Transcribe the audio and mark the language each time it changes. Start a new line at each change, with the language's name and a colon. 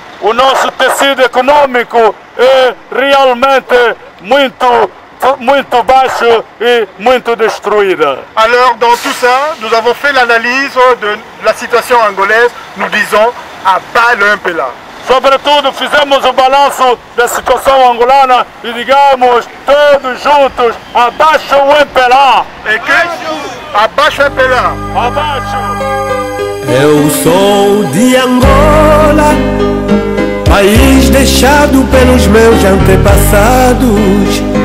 Portuguese: o nosso tecido econômico é realmente muito baixo e muito destruído.
French: Alors dans tout ça, nous avons fait l'analyse de la situation angolaise, nous disons à bas le MPLA.
Portuguese: Sobretudo, fizemos o balanço da situação angolana e digamos, todos juntos, abaixo o MPLA!
French: Et que
Portuguese: abaixo MPLA. Abaixo! Eu sou de Angola, país deixado pelos meus antepassados.